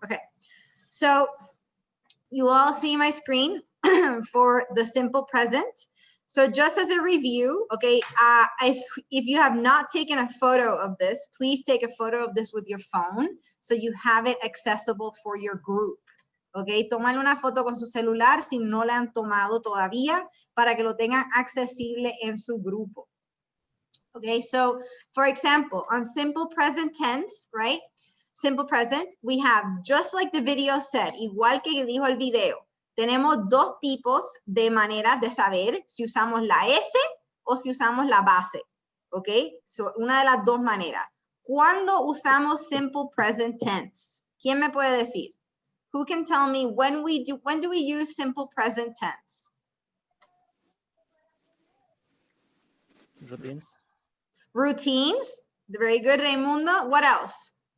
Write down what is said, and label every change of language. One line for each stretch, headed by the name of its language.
English: Okay, so you all see my screen for the simple present. So just as a review, okay, if you have not taken a photo of this, please take a photo of this with your phone so you have it accessible for your group.
Spanish: Okay, toman una foto con su celular si no la han tomado todavía para que lo tengan accesible en su grupo.
English: Okay, so for example, on simple present tense, right? Simple present, we have, just like the video said,
Spanish: igual que dijo el video, tenemos dos tipos de maneras de saber si usamos la S o si usamos la base. ¿Ok? So, una de las dos maneras. ¿Cuándo usamos simple present tense? ¿Quién me puede decir?
English: Who can tell me when do we use simple present tense? Routines. Routines. Very good, Raimundo. What else?